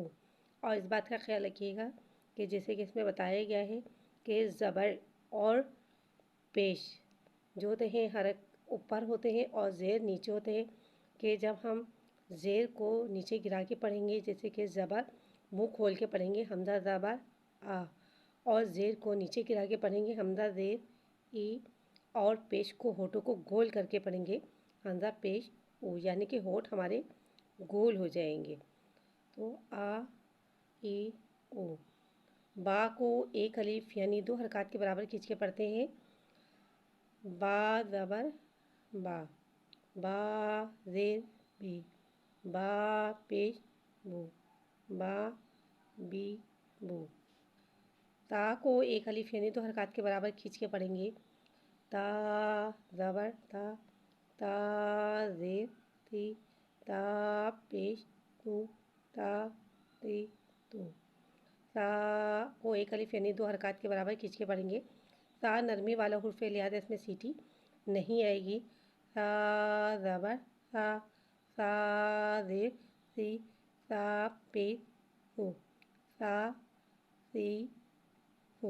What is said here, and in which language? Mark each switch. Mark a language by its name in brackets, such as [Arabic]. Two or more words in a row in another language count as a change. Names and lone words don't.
[Urdu] اور اس بات کا خیال رکھیے گا کہ جیسے کہ اس میں بتایا گیا ہے کہ زبر اور پیش جو ہوتے ہیں اوپر ہوتے ہیں اور زیر نیچے ہوتے ہیں، کہ جب ہم زیر کو نیچے گرا کے پڑھیں گے، جیسے کہ زبر منہ کھول کے پڑھیں گے حمزہ زبر آ، اور زیر کو نیچے گرا کے پڑھیں گے حمزہ زیر ای، اور پیش کو ہونٹوں کو گول کر کے پڑھیں گے حمزہ پیش او، یعنی کہ ہونٹ ہمارے گول ہو جائیں گے۔ تو آ ای او۔ با کو ایک الف یعنی 2 حرکات کے برابر کھینچ کے پڑھتے ہیں۔ با زبر با، با زیر بی، با پیش بو، با بی بو۔ تا کو ایک الف یعنی 2 حرکات کے برابر کھینچ کے پڑھیں گے۔ تا زبر تا، تا زیر تی، تا پیش تو، تا تی تو. سا کو ایک الف یعنی 2 حرکات کے برابر کھینچ کے پڑھیں گے. سا نرمی والا حرف ہے، لہٰذا اس میں سیٹی نہیں آئے گی. سا زبر سا، سا زیر سی، سا پیش سو، سا سی سو.